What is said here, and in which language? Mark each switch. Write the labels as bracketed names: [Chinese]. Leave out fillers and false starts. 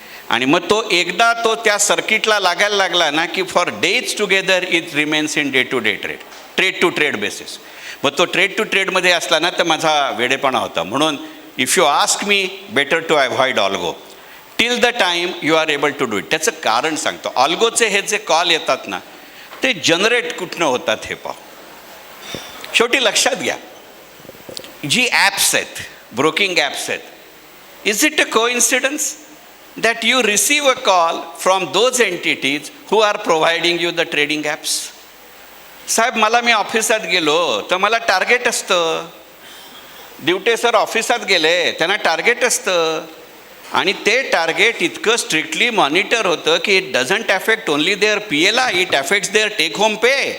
[Marathi] आणि मग एकदा तो त्या सर्किटला लागायला लागला ना की [English] For days together it remains in day to day trade to trade basis. [Marathi] मग तो ट्रेड टू ट्रेडमध्ये असला ना तर माझा वेडेपणा होता. म्हणून [English] If you ask me better to avoid algo till the time you are able to do it. [Marathi] त्याचं कारण सांगतो. ऑल्गोचे हे जे कॉल येतात ना ते जनरेट कुठनं होतात हे पाहू. शेवटी लक्षात घ्या, जी ॲप्स आहेत, [English] Broking apps आहेत, is it a coincidence that you receive a call from those entities who are providing you the trading apps? [Marathi] साहेब मी ऑफिसात गेलो तर मला टार्गेट असतं. ड्युटे सर ऑफिसात गेले त्यांना टार्गेट असतं आणि ते टार्गेट इतकं स्ट्रिक्टली मॉनिटर होतं की [English] It doesn't affect only their PLI, it affects their take home pay.